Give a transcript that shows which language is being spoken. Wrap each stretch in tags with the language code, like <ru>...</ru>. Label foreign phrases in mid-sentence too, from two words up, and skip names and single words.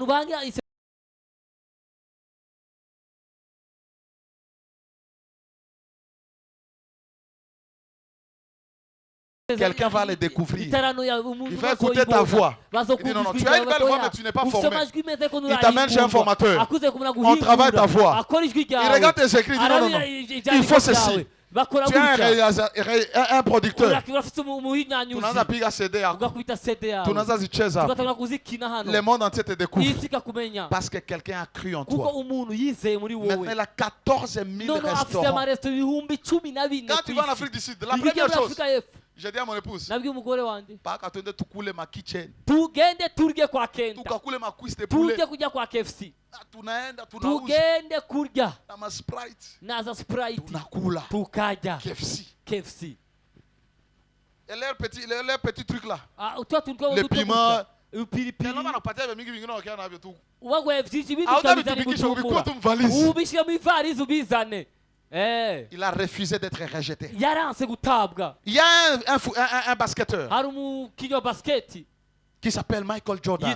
<fr>Quelqu'un va les découvrir. Il va écouter ta voix. Il dit non, non, tu as une belle voix mais tu n'es pas formé. Il t'amène chez un formateur. On travaille ta voix. Il regarde tes écrits. Il dit non, non, non. Il faut ceci. Tu es un producteur.</fr> <sw>Tunaanza piga CD yako. Tunaanza zicheza.</sw> <fr>Le monde entier te découvre. Parce que quelqu'un a cru en toi. Maintenant, il a 14 000 restaurants. Quand tu vas en Afrique du Sud, la première chose, j'ai dit à mon épouse, pas qu'à tu coules ma kitchen.</fr> <sw>Tukakule ma</sw> <fr>cuisse de poulet.</fr> <sw>Tunaenda tunauza. Na ma Sprite. Tunakula. KFC.</sw> <fr>Et leur petit truc là. Le piment. Il a refusé d'être rejeté. Il y a un basketteur qui s'appelle Michael Jordan.</fr>